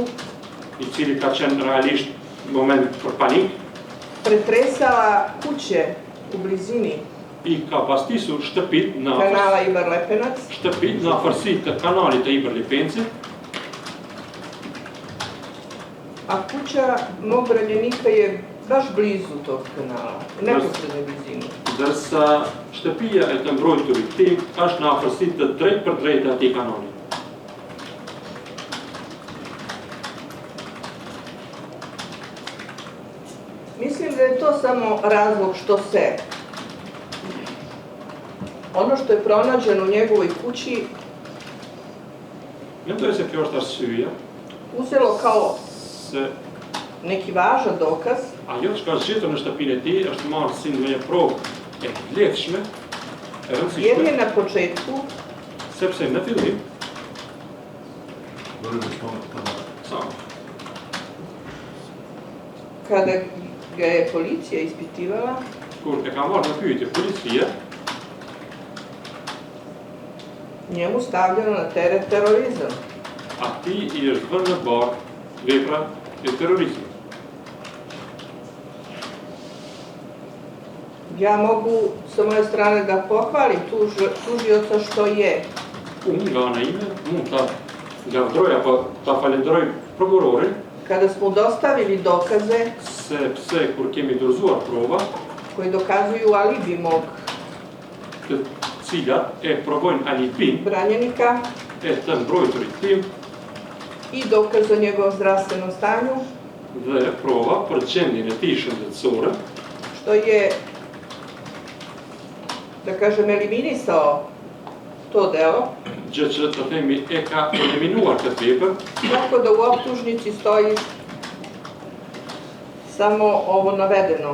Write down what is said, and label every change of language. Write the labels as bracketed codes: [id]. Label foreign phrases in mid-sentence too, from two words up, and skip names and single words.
[sq] i cili ka qenë realisht moment për panik, [sr] pretresala kuće u blizini [sq] i ka pastisur shtëpit në [sr] kanala Ibar Lepenac, [sq] shtëpit në afërsi të kanalit të Ibar Lepencit, [sr] a kuća mog branjenika je baš blizu tog kanala, u neposrednoj blizini. [sq] Ndërsa shtëpia e të mbrojturit tim është në afërsi të drejt për drejt atij kanali. [sr] Mislim da je to samo razlog što se ono što je pronađeno u njegovoj kući [sq] Mendoj se kjo është arsyeja [sr] uzelo kao [sq] se [sr] neki važan dokaz [sq] ajo që ka zgjetur në shtëpinë e tij është marrë si ndonjë provë e vlefshme, e [sr] jer [sq] rëndësishme, [sr] je na početku [sq] sepse në fillim [sr] kada ga je policija ispitivala, [sq] kur e ka marrë në pyetje policia, [sr] njemu stavljeno na teret terorizam. [sq] atij i është vënë në barë vepra e terrorizmit. [sr] Ja mogu sa moje strane da pohvalim tužioca što je [sq] Unë nga ana ime mund ta lavdroj apo ta falenderoj prokurorin, [sr] kada smo dostavili dokaze [sq] sepse kur kemi dorëzuar prova, [sr] koji dokazuju alibi mog [sq] të cilat e provojnë alibin [sr] branjenika [sq] e të mbrojturit tim [sr] i dokaz o njegovom zdravstvenom stanju, [sq] dhe prova për gjendjen e tij shëndetësore, [sr] što je, da kažem, eliminisao to delo, [sq] gjë që të themi e ka eliminuar këtë vepër, [sr] tako da u optužnici stoji samo ovo navedeno.